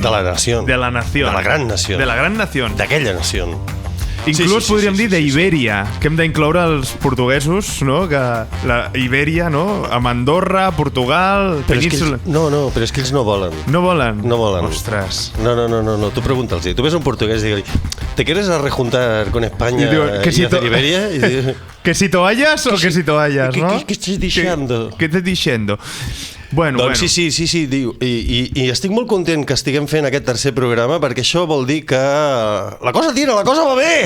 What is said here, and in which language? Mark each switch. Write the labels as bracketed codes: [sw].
[ca] De la nació. [es] De la nación. [ca] De la gran nació. [es] De la gran nación. [ca] D'aquella nació. Inclús podríem dir d'Ibèria, que hem d'incloure els portuguesos, no? Que la Ibèria, no? Amb Andorra, Portugal, Península... Però és que ells no volen. No volen? No volen. Ostres. No, tu pregunta'ls. Tu ves un portuguès i digue-li, [es] ¿te quieres rejuntar con España y hacer Iberia? ¿Que si toallas o que si toallas, no? ¿Qué estás diciendo? ¿Qué estás diciendo? Bueno. [ca] Sí, diu. I estic molt content que estiguem fent aquest tercer programa perquè això vol dir que la cosa tira, la cosa va bé!